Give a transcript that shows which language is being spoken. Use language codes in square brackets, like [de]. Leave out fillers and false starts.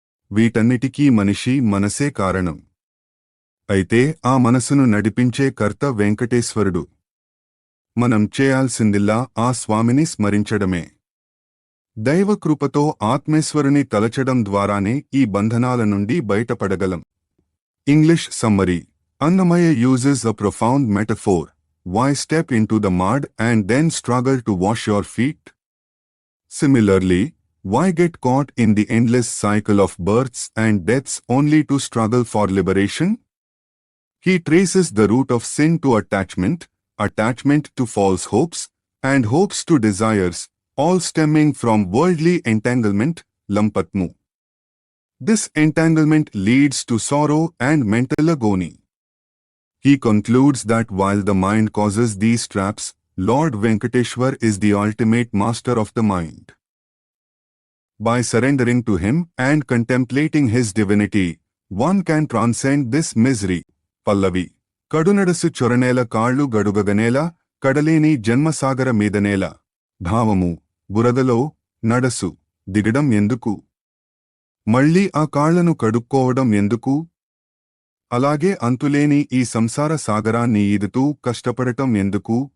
[te] వీటన్నిటికీ మనిషి మనసే కారణం. అయితే ఆ మనసును నడిపించే కర్త వెంకటేశ్వరుడు. మనం చేయాల్సిందిల్లా ఆ స్వామిని స్మరించడమే. దైవకృపతో ఆత్మేశ్వరుని తలచడం ద్వారానే ఈ బంధనాల నుండి బయటపడగలం. [en] English summary: Annamayya uses a profound metaphor. Why step into the mud and then struggle to wash your feet? Similarly, why get caught in the endless cycle of births and deaths only to struggle for liberation? He traces the root of sin to attachment, attachment to false hopes, and hopes to desires, all stemming from worldly entanglement, lampatmu. This entanglement leads to sorrow and mental agony. He concludes that while the mind causes these traps, Lord Venkateshwar is the ultimate master of the mind. By surrendering to him and contemplating his divinity, one can transcend this misery. [te] Pallavi: కడునడసు చొరనేల కాళ్ళు గడుగగనేల, కడలేని జన్మసాగర మీదనేల. భావము: బురదలో నడసు దిగడం ఎందుకు? మళ్లీ ఆ కాళ్లను కడుక్కోవడం ఎందుకు? అలాగే అంతులేని ఈ సంసార సాగరాన్ని ఈదుతూ కష్టపడటం ఎందుకు?